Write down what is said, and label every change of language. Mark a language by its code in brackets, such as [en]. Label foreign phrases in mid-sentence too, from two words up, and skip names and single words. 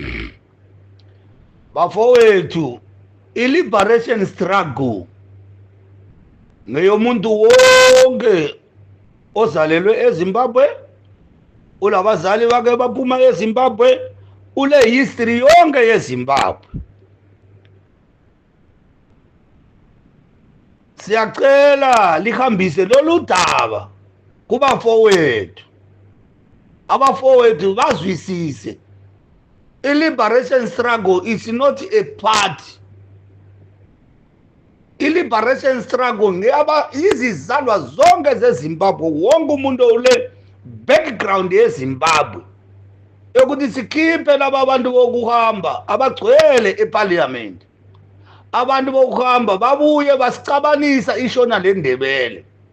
[nd] Bafowethu, i- [en] liberation struggle [nd] ngeyomuntu wonke ozalelwe eZimbabwe, ulabazali bake baphuma eZimbabwe, ule history yonke yeZimbabwe. Siyacela lihambise lolu daba kubafowethu. Abafowethu bazwisise. [en] I-liberation struggle is not a party. [nd] I- [en] liberation struggle [nd] ngiyaba izizalwa zonke zeZimbabwe, wonke umuntu ule background yeZimbabwe yokuthi sikhiphe laba abantu bokuhamba abagcwele eParliament. Abantu bokuhamba babuye basicabanisa ishona leNdebele.